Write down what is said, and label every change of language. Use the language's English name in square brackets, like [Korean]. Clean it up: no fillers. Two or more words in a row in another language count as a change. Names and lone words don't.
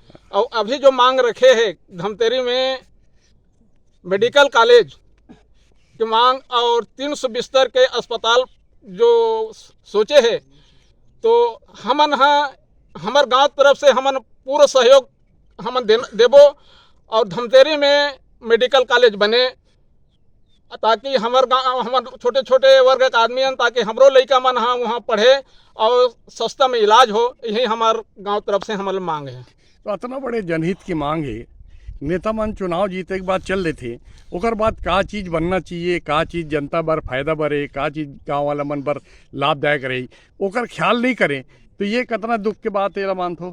[Chhattisgarhi] और अभी जो मांग रखे है धमतरी में मेडिकल कॉलेज की मांग और 300 बिस्तर के अस्पताल जो सोचे है तो हमन हाँ हमार गांव तरफ से हमन पूरा सहयोग हमन देबो और धमतरी में मेडिकल कॉलेज बने ताकि हमार गाँव हमार छोटे छोटे वर्ग के आदमी ताकि हमरो लइका मन हाँ वहाँ पढ़े और सस्ता में इलाज हो, यही हमार गांव तरफ से हमारे मांग है। तो इतना बड़े जनहित की मांग है, नेता मन चुनाव जीते के बाद चल लेते ओकर बाद का चीज़ बनना चाहिए, का चीज़ जनता बर फायदा बरे, का चीज़ गाँव वाला मन बर लाभदायक रही ओकर ख्याल नहीं करें तो ये कितना दुख के बात है मानथो?